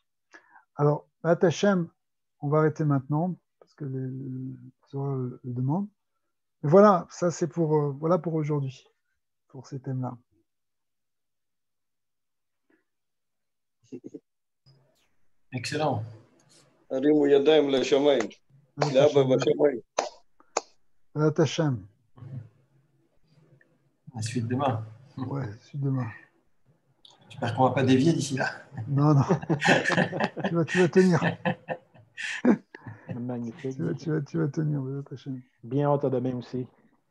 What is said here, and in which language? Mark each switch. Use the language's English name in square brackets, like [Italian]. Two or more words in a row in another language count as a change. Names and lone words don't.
[French] Alors, Hachem, on va arrêter maintenant, parce que les le demande. Mais voilà, ça c'est pour, voilà pour aujourd'hui, pour ces thèmes-là. Excellent. [Hebrew] הרימו ידיים לשמיים, לאבא בשמיים. [French] Hachem. La suite demain. Ouais, suite demain. J'espère qu'on ne va pas dévier d'ici là. Non, non. tu vas tenir. Magnifique. Tu vas tenir, Hachem. Bien hâte à demain aussi.